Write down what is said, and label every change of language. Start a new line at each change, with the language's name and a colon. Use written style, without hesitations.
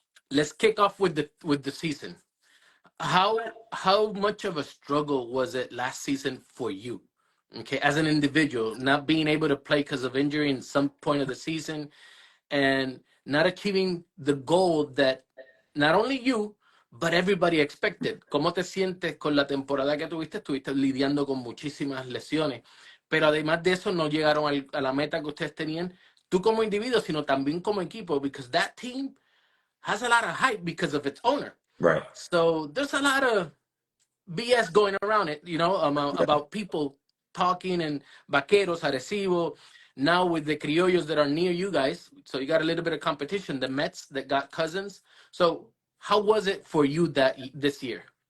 English: Let's kick off with the season. How much of a struggle was it last season for you? Okay, as an individual, not being able to play because of injury in some point of the season and not achieving the goal that not only you, but everybody expected.
Spanish: ¿Cómo te sientes con la temporada que tuviste? Estuviste lidiando con muchísimas lesiones, pero además de eso no llegaron a la meta que ustedes tenían, tú como individuo, sino también como equipo,
English: because that team has a lot of hype because of its owner. Right. So there's a lot of BS going around it, about people talking and Vaqueros, Arecibo, now with the Criollos that are near you guys. So you got a little bit of competition, the Mets that got Cousins. So how was it for you this year?